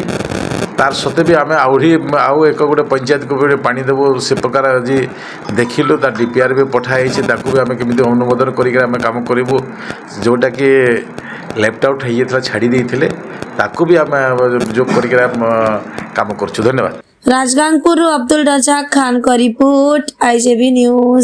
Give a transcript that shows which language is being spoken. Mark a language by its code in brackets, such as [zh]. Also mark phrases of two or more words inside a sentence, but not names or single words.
[or] ତାର ସତ୍ତ୍ୱେ ବି ଆମେ ଆଉ ଗୋଟେ ପଞ୍ଚାୟତକୁ ବି ପାଣି ଦେବୁ, ସେ ପ୍ରକାର ଆଜି ଦେଖିଲୁ। ତା DPR ବି ପଠା ହେଇଛି, ତାକୁ ବି ଆମେ କେମିତି ଅନୁମୋଦନ କରିକି ଆମେ କାମ କରିବୁ। ଯେଉଁଟାକି [en] left out [or] ହେଇଯାଇଥିଲା, ଛାଡ଼ି ଦେଇଥିଲେ, ତାକୁ ବି ଆମେ ଯୋଗ କରିକି କାମ କରୁଛୁ। ଧନ୍ୟବାଦ। [hi] राजगांगपुर अब्दुल रजाक खान का रिपोर्ट, IJB न्यूज।